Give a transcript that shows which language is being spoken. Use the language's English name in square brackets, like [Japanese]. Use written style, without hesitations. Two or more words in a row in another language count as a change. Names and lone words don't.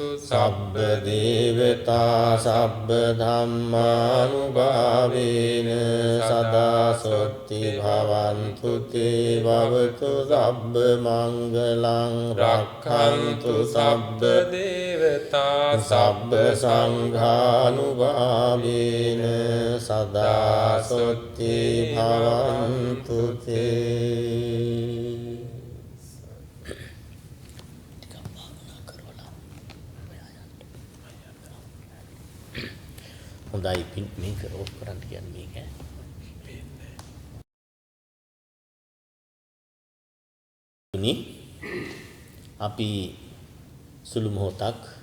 [Pali] සබ්බ දේවතා සබ්බ ධම්මානුභාවේන සදා සොත්ති භවන්තු තේ භවතු සබ්බ මංගලං රක්ඛන්තු සබ්බ දේවතා සබ්බ සංඝානුභාවේන සදා සොත්ති භවන්තු තේ. [Sinhala] හොඳයි මේක ඕෆ් කරන්න කියන්නේ මේක අපි සුළු මොහොතක්